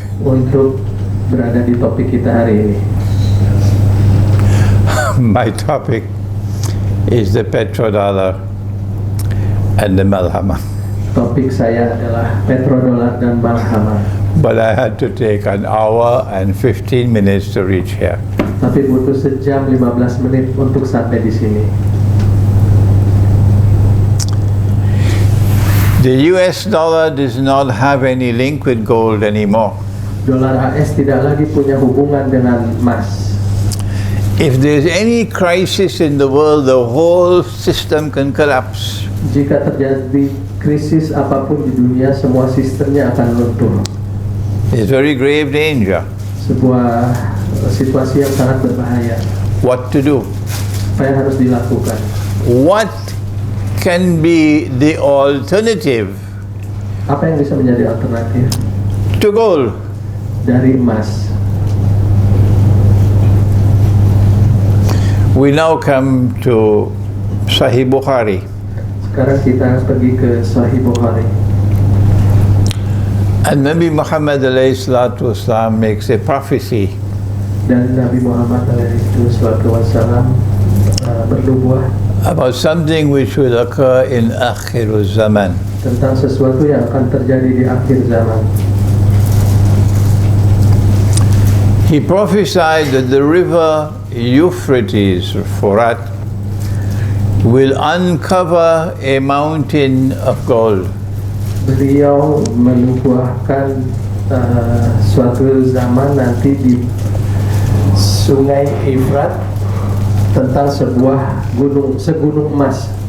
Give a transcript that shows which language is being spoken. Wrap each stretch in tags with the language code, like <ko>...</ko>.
<id>untuk berada di topik kita hari ini.</id> <en>My topic is the petrodollar and the Malhamah.</en> <id>Topik saya adalah petrodollar dan Malhamah.</id> <en>But I had to take an hour and 15 minutes to reach here.</en> <id>Tapi butuh sejam 15 menit untuk sampai di sini.</id> <en>The US dollar does not have any link with gold anymore.</en> <id>Dolar AS tidak lagi punya hubungan dengan emas.</id> <en>If there's any crisis in the world, the whole system can collapse.</en> <id>Jika terjadi krisis apapun di dunia, semua sistemnya akan runtuh.</id> <en>It's very grave danger.</en> <id>Sebuah situasi yang sangat berbahaya.</id> <en>What to do?</en> <id>Apa yang harus dilakukan?</id> <en>What can be the alternative</en> <id>Apa yang bisa menjadi alternatif</id> <en>to gold?</en> <id>dari emas?</id> <en>We now come to Sahih Bukhari.</en> <id>Sekarang kita pergi ke Sahih Bukhari.</id> <en>And Nabi Muhammad</en> <ar>alayhi salatu wasalam</ar> <en>makes a prophecy</en> <id>Dan Nabi Muhammad SAW bernubuah</id> <en>about something which will occur in akhir zaman.</en> <id>tentang sesuatu yang akan terjadi di akhir zaman.</id> <en>He prophesied that the river Euphrates, Furat, will uncover a mountain of gold.</en> <id>Beliau menubuahkan suatu zaman nanti di Sungai Efrat tentang sebuah segunung emas.</id>